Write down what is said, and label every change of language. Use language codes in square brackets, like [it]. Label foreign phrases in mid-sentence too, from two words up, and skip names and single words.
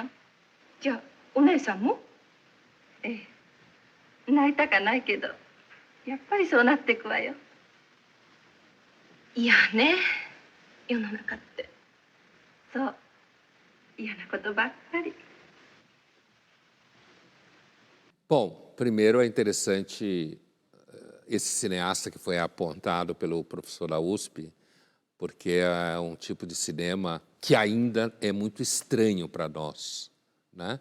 [ja] じゃあお姉さんも？ええ。なりたかないけどやっぱりそうなってくわよ。いやね、世の中って。そう、嫌なことばっかり。 [pt] Bom, primeiro é interessante esse cineasta que foi apontado pelo professor da USP, porque é um tipo de cinema que ainda é muito estranho para nós, né?